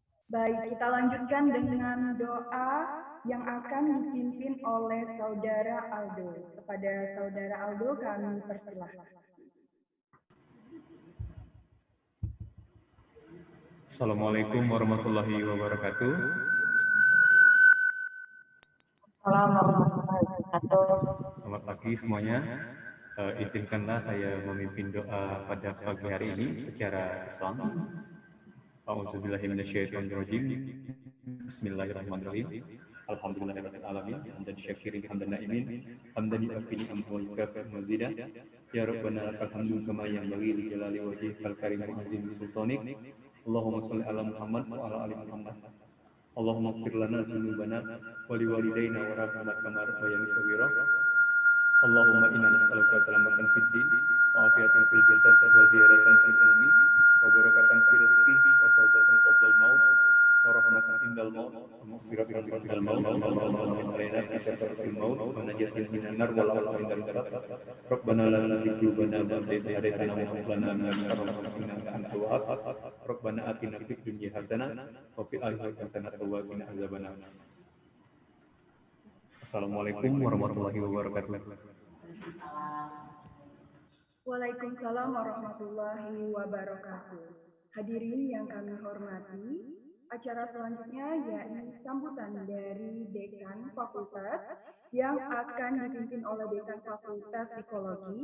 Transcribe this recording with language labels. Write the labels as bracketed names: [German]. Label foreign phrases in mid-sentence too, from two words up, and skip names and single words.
[Indonesian] Baik, kita lanjutkan dengan doa yang akan dipimpin oleh Saudara Aldo. Kepada Saudara Aldo kami persilahkan. [Arabic] السلام عليكم ورحمة الله وبركاته. السلام عليكم ورحمة الله وبركاته. [Indonesian] Selamat pagi semuanya. Izinkanlah saya memimpin doa pada pagi hari ini secara Islam. [Arabic] أعوذ بالله من الشيطان الرجيم. بسم الله الرحمن الرحيم. الحمد لله رب العالمين. حمدا شاكرين حمدا ناعمين. حمدا يوافي نعمه ويكافئ مزيده. يا ربنا لك الحمد كما ينبغي لجلال وجهك الكريم وعظيم سلطانك. اللهم صل على محمد وعلى آل محمد. اللهم اغفر لنا ذنوبنا ولوالدينا وارحمهما كما ربياني صغيرا. اللهم إنا نسألك سلامة في الدين وعافية في الجسد وزيادة في العلم وبركة في الرزق وتوبة قبل الموت ورحمة عند الموت ومغفرة عند الموت ورحمة علينا في سكرات الموت ونجاة من النار وعافية عند القرار. ربنا لا تزغ قلوبنا بعد إذ هديتنا وهب لنا من لدنك رحمة إنك أنت الوهاب. ربنا آتنا في الدنيا حسنة وفي الآخرة حسنة وقنا عذاب النار. السلام عليكم ورحمة الله وبركاته. وعليكم السلام ورحمة الله وبركاته. [Indonesian] Hadirin yang kami hormati, acara selanjutnya yakni sambutan dari Dekan Fakultas yang akan dipimpin oleh Dekan Fakultas Psikologi.